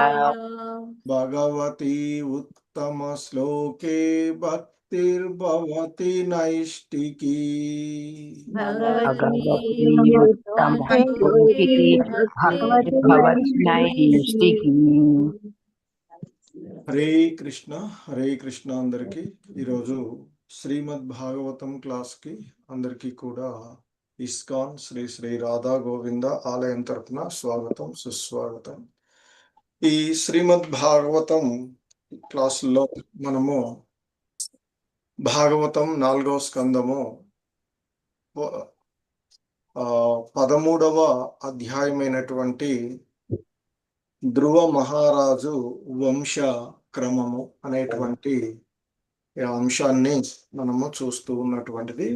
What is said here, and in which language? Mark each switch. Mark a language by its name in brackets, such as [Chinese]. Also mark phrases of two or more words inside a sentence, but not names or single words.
[Sanskrit] भगवती उत्तमश्लोके भक्तिर्भवति नैष्टिकी। भगवती उत्तमश्लोके उत्तमश्लोके भगवति भक्तिर्भवति नैष्ठिकी। नैष्ठिकी। [Telugu] హరే కృష్ణ హరే కృష్ణ అందరికీ ఈరోజు శ్రీమద్ భాగవతం క్లాస్కి అందరికీ కూడా ఇస్కాన్ శ్రీ శ్రీ రాధా గోవింద ఆలయం తరపున స్వాగతం సుస్వాగతం. ఈ శ్రీమద్ భాగవతం క్లాసుల్లో మనము భాగవతం 4వ స్కందము 13వ అధ్యాయమైనటువంటి ధ్రువ మహారాజు వంశ క్రమము అనేటువంటి అంశాన్ని మనము చూస్తూ ఉన్నటువంటిది.